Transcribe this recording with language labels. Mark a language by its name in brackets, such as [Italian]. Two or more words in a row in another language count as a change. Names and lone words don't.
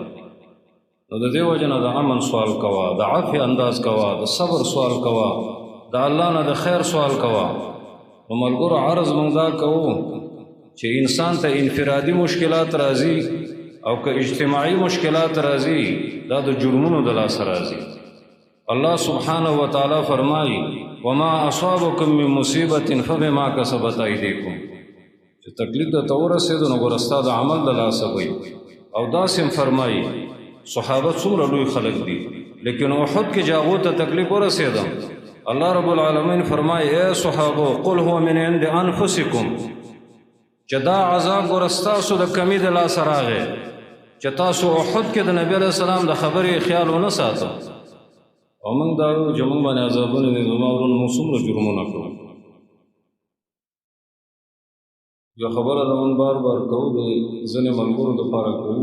[Pashto] نو د دې وجه نه د امن سوال کوه، د عافیه انداز کوه، د صبر سوال کوه، د الله نه د خیر سوال کوه. نو ملګرو عرض موږ دا کوو چې انسان ته انفرادي مشکلات راځي او که اجتماعي مشکلات راځي دا د جرمونو د لاسه راځي. [Arabic] الله سبحانه وتعالی فرمایي وما اصابکم من مصیبت فبما کسبت ایدیکم، [Pashto] چې تکلیف ته ورسېدو نو ګوره ستا د عمل د لاسه وي. او داسې فرمایي صحابه څومره لوی خلک دي لیکن احد کې چې هغو ته تکلیف ورسېده الله رب العالمین فرمایي اے صحابو [Arabic] قل هو من عند انفسکم، [Pashto] چې دا عذاب ګوره ستاسو د کمي د لاسه راغی چې تاسو احد کې د نبي [Arabic] علیه السلام [Pashto] د خبرې خیال ونه ساتو. او موږ دا وایو چې موږ باندې عذابونه دي، زما ورونه موږ څومره جرمونه کوو. یو خبره ده موږ بار بار کوو، د ځینې ملګرو دپاره کوو.